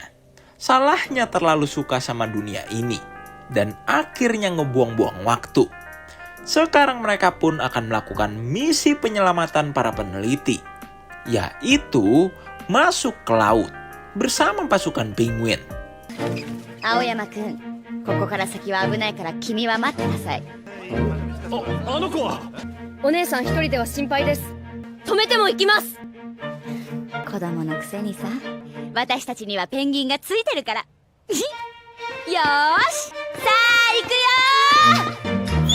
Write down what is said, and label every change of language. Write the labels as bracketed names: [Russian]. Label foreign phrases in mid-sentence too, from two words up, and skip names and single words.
[Indonesian] Salahnya terlalu suka sama dunia ini dan akhirnya ngebuang-buang waktu. Sekarang mereka pun akan melakukan misi penyelamatan para peneliti, yaitu masuk ke laut bersama pasukan penguin. [Japanese] Aoyama-kun, ここから先は危ないから君は待ってなさい。あの子はお姉さん一人では心配です。止めても行きます。子供のくせにさ、私たちにはペンギンがついてるから。よーし、さあ行くよー。